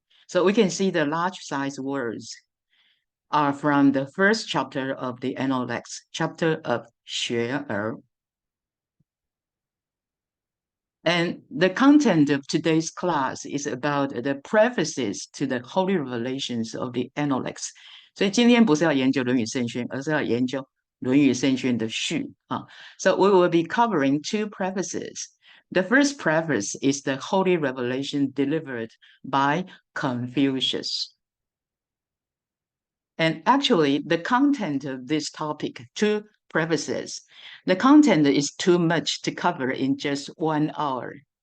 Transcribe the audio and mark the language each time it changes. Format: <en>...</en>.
<en>So we can see the large size words are from the first chapter of the Analects, chapter of 学而. And the content of today's class is about the prefaces to the holy revelations of the Analects.</en> <zh>所以今天不是要研究论语圣训，而是要研究论语圣训的序</zh> <en>So we will be covering 2 prefaces. The first preface is the holy revelation delivered by Confucius. And actually, the content of this topic, two prefaces, the content is too much to cover in just 1 hour.</en>